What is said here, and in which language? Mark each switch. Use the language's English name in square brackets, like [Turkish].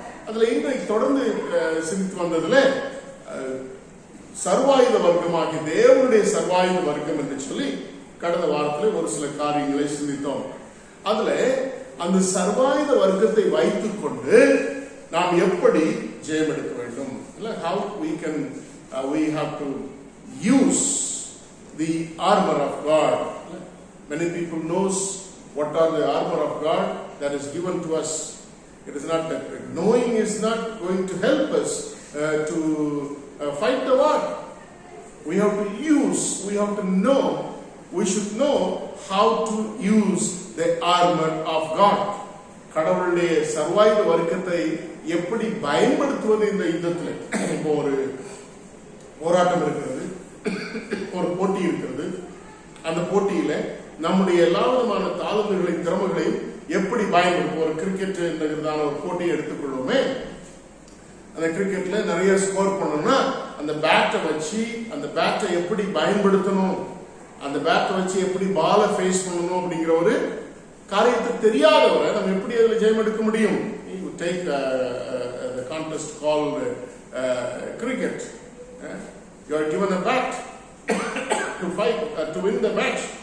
[Tamil] அதுல இன்றைக்கு தொடர்ந்து சிந்தித்து வந்ததுல சர்வாயுத வர்க்கமாகி தேவனுடைய சர்வாயுத வர்க்கம் என்று சொல்லி கடந்த வாரத்தில் ஒரு சில காரியங்களை சிந்தித்தோம். அதுல அந்த சர்வாயுத வர்க்கத்தை வைத்துக் கொண்டு நாம் எப்படி ஜெயம் எடுக்க வேண்டும், [English] how we have to use the armor of God. Many people knows what are the armor of God that is given to us. It is not that knowing is not going to help us to fight the war. We have to know, we should know how to use the armor of God. [Tamil] கடவுளுடைய சர்வாயுத வர்க்கத்தை எப்படி பயன்படுத்துவது இந்த யுத்தத்தில். இப்போ ஒரு போராட்டம் இருக்கிறது, ஒரு போட்டி இருக்கிறது. அந்த போட்டியில நம்முடைய எல்லா விதமான தாளந்துகளையும் திறமைகளையும் எப்படி பயன்படுத்தும். ஒரு கிரிக்கெட் என்கிறதான ஒரு போட்டியை எடுத்துக்கொள்வோமே, அந்த கிரிக்கெட்ல நிறைய ஸ்கோர் பண்ணணும்னா அந்த பேட்டை வச்சு அந்த பேட்டை எப்படி பயன்படுத்தணும், அந்த பேட்டை வச்சு எப்படி பாலை ஃபேஸ் பண்ணணும் அப்படிங்கிற ஒரு காரியத்தை தெரியாதவரை நம்ம எப்படி அதில் ஜெயம் எடுக்க முடியும்? [English] You take the contest called cricket. You are given a bat to fight to win the match.